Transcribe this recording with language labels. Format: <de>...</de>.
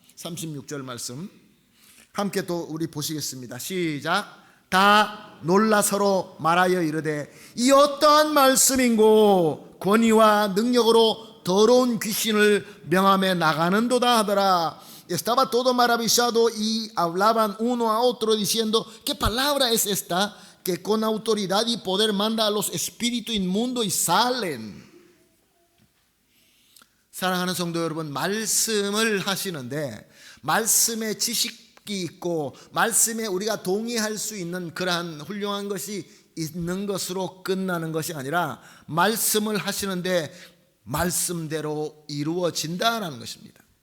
<ko>36절 말씀 함께 또 우리 보시겠습니다. 시작. 다 놀라 서로 말하여 이르되 이 어떠한 말씀인고 권위와 능력으로 더러운 귀신을 명함에 나가는도다 하더라.</ko> <es>Estaba todo maravillado y hablaban uno a otro diciendo ¿qué palabra es esta? Que con autoridad y poder manda a los espíritus inmundos y salen.</es> <ko>사랑하는 성도 여러분, 말씀을 하시는데 말씀의 지식이 있고 말씀에 우리가 동의할 수 있는 그러한 훌륭한 것이 있는 것으로 끝나는 것이 아니라 말씀을 하시는데 말씀대로 이루어진다는 것입니다.</ko>